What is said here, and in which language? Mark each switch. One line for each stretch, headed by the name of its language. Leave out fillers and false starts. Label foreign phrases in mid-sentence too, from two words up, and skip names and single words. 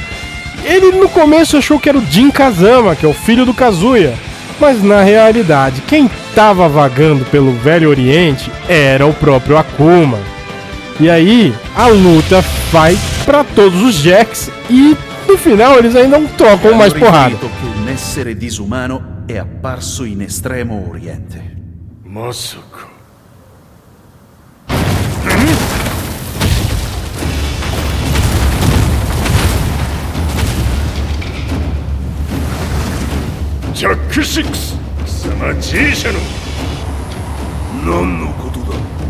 Portuguese: Ele no começo achou que era o Jin Kazama, que é o filho do Kazuya. Mas na realidade, quem estava vagando pelo Velho Oriente era o próprio Akuma. E aí, a luta vai para todos os Jacks e no final eles ainda não trocam mais porrada.
Italian: Un essere disumano è apparso in Estremo Oriente.
Japanese: Masaka. Jack 6! 貴様 G 社の何のことだ?